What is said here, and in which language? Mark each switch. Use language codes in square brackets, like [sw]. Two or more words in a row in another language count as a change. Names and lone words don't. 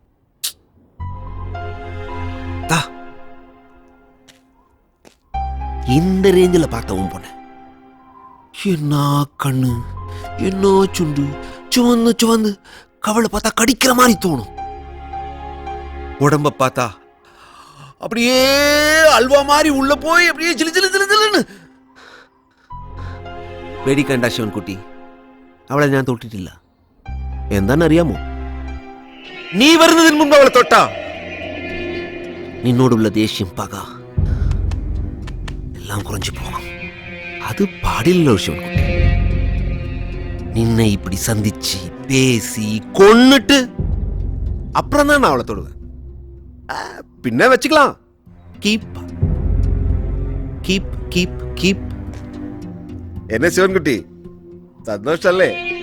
[ta] இந்த ரேஞ்சில் பார்த்தவும் போனேன். என்ன கண்ணு, என்ன சுண்டு, சுவந்து சுவந்து, கவலை பார்த்தா கடிக்கிற மாதிரி தோணும். உடம்ப பார்த்தா அப்படியே அல்வா மாதிரி உள்ள போய் அப்படியே சிலு சிலு சிலு சிலுன்னு [ml] പേടിക്കണ്ട ശിവൻകുട്ടി, അവളെ ഞാൻ തൊട്ടിട്ടില്ല. എന്താണെന്നറിയാമോ? നീ വരുന്നതിന് മുമ്പ് അവളെ തൊട്ടാ നിന്നോടുള്ള ദേഷ്യം, പക എല്ലാം കുറഞ്ഞു പോകും. അത് പാടില്ലല്ലോ ശിവൻകുട്ടി. [ta] நின்னை இப்படி சந்திச்சு பேசி கொன்னுட்டு அப்புறம் தான் நான் அவளை தொடுவேன். பின்ன வச்சுக்கலாம். [en] keep keep keep keep. [ta] என்ன சிவன்குட்டி, சந்தோஷம் இல்லே?